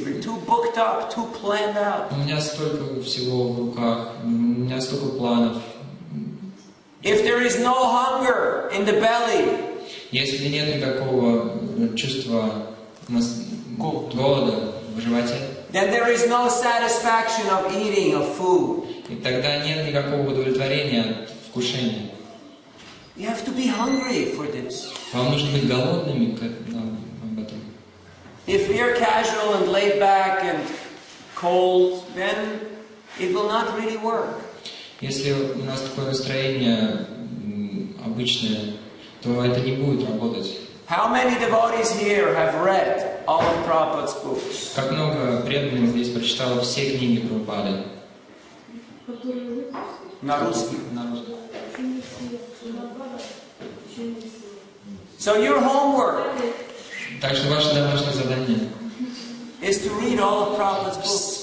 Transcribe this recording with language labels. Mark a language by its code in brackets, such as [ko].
[en] We're too booked up, too planned out. [ru] У меня столько всего в руках. У меня столько планов. [en] If there is no hunger in the belly, [ru] Если нет никакого чувства голода в животе, [en] then there is no satisfaction of eating, of food. [ru] и тогда нет никакого удовлетворения от вкушения. [en] You have to be hungry for this. [ru] Вам нужно быть голодными об этом. [en] If we are casual and laid back and cold, then it will not really work. [ru] Если у нас такое настроение обычное, то это не будет работать. [en] How many devotees here have read all of Prabhupada's books? [ru] Как много преданных здесь прочитало все книги Прабхупады. На русский. [en] So your homework [ru] Так что ваше домашнее задание [en] is to read all of Prabhupada's books